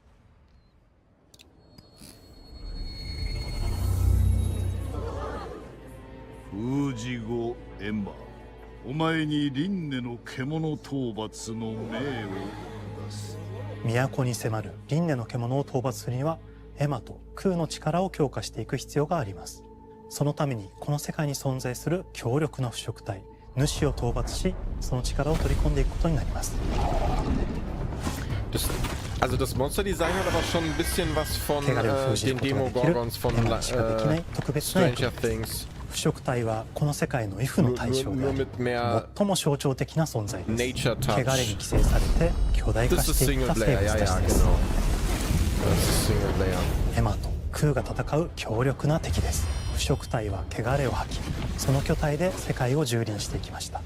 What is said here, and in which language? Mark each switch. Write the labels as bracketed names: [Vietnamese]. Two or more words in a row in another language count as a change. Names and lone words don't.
[Japanese] 封じ後エマ、お前に輪廻の獣討伐の命を出す。都に迫る輪廻の獣を討伐するにはエマとクーの力を強化していく必要があります。そのためにこの世界に存在する強力な腐食体主を討伐し、その力を取り込んでいくことになります。 [German] Also das Monsterdesign hat aber schon ein bisschen was von den Demogorgons von Stranger Things. [Japanese] 腐食体はこの世界の If の対象であり、最も象徴的な存在です。汚れに寄生されて巨大化していった生物たちです。エマとクーが戦う強力な敵です。腐食体は汚れを吐き、その巨体で世界を蹂躙していきました。